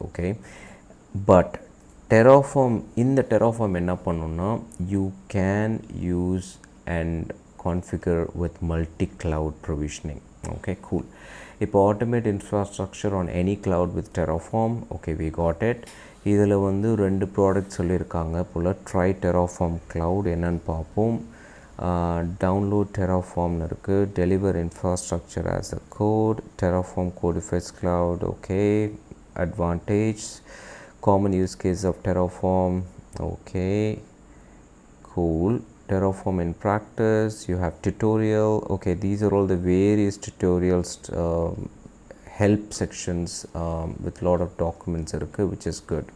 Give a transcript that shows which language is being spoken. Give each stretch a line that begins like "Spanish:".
English: Okay, but Terraform,
Tamil: இந்த Terraform என்ன பண்ணுன்னா
English: you can use and configure with multi-cloud provisioning. Okay, cool. இப்போ automate infrastructure on any cloud with Terraform. Okay, we got it.
Tamil: இதில் வந்து 2 product சொல்லியிருக்காங்க போல்.
English: try Terraform cloud
Tamil: என்னன்னு பார்ப்போம்.
English: Download டெராஃபார்ம்னு இருக்குது. Deliver infrastructure as a code. Terraform codifies cloud. Okay. Advantage. Common use case of Terraform. Okay. Cool. Terraform in practice. You have tutorial. Okay, these are all the various tutorials, help sections with lot of documents, which is good.